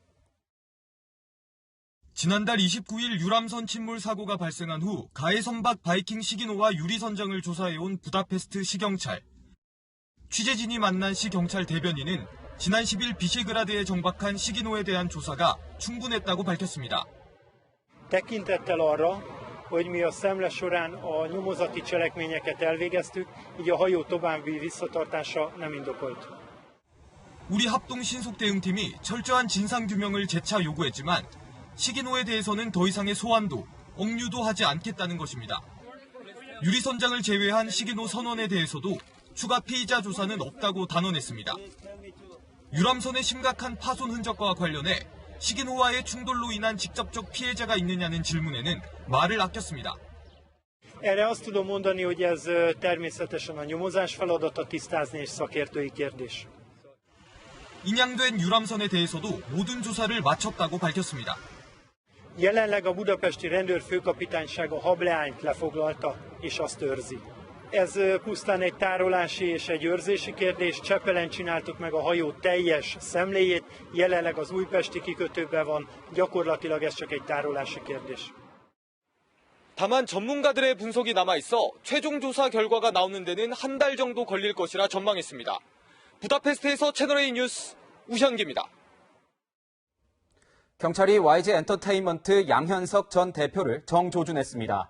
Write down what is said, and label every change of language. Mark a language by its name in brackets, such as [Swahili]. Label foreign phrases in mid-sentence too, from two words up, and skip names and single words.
[Korean] 지난달 29일 유람선 침몰 사고가 발생한 후 가해 선박 바이킹 시기노와 유리선장을 조사해온 부다페스트 시경찰. 취재진이 만난 시경찰 대변인은 지난 10일 비시그라드에 정박한 시기노에 대한 조사가 충분했다고 밝혔습니다. [Hungarian] Tekintettel arra, hogy mi a szemle során a nyomozati cselekményeket elvégeztük, így a hajó további visszatartása nem indokolt. [Korean] 우리 합동 신속 대응팀이 철저한 진상 규명을 재차 요구했지만 시기노에 대해서는 더 이상의 소환도, 억류도 하지 않겠다는 것입니다. 유리선장을 제외한 시기노 선원에 대해서도 추가 피의자 조사는 없다고 단언했습니다. 유람선의 심각한 파손 흔적과 관련해 시기노와의 충돌로 인한 직접적 피해자가 있느냐는 질문에는 말을 아꼈습니다. [Hungarian] Erre azt tudom mondani, hogy ez természetesen a nyomozás feladata, tisztázni és szakértői kérdés. [Korean] 인양된 유람선에 대해서도 모든 조사를 마쳤다고 밝혔습니다. [Hungarian] Jelenleg a budapesti rendőrfőkapitányság a hableányt lefoglalta és azt őrzi. Ez pusztán egy tárolási és egy őrzési kérdés. Csepelen csináltuk meg a hajó teljes szemléjét, jelenleg az újpesti kikötőben van, gyakorlatilag ez csak egy tárolási kérdés. [Korean] 다만 전문가들의 분석이 남아있어 최종 조사 결과가 나오는 데는 한 달 정도 걸릴 것이라 전망했습니다. 부다페스트에서 채널A 뉴스 우현기입니다. 경찰이 YG 엔터테인먼트 양현석 전 대표를 정조준했습니다.